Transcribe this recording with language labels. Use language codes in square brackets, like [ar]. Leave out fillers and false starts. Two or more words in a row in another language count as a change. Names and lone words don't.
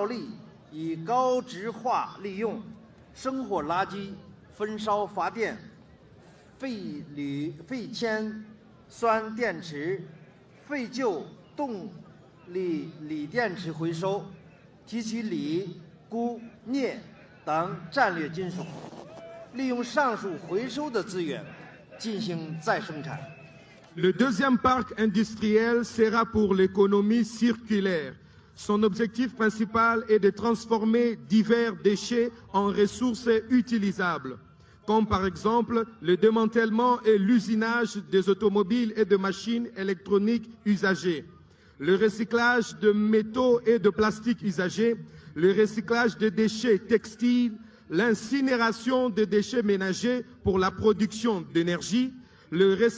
[zh] 粒与高值化利用、生活垃圾焚烧发电、废铝、废铅酸电池、废旧动 锂电池回收，提取锂、钴、镍等战略金属，利用上述回收的资源进行再生产。 [fr] Le deuxième parc industriel sera pour l'économie circulaire. Son objectif principal est de transformer divers déchets en ressources utilisables, comme par exemple le démantèlement et l'usinage des automobiles et de machines électroniques usagées, le recyclage de métaux et de plastique usagés, le recyclage de déchets textiles, l'incinération des déchets ménagers pour la production d'énergie, le recyclage...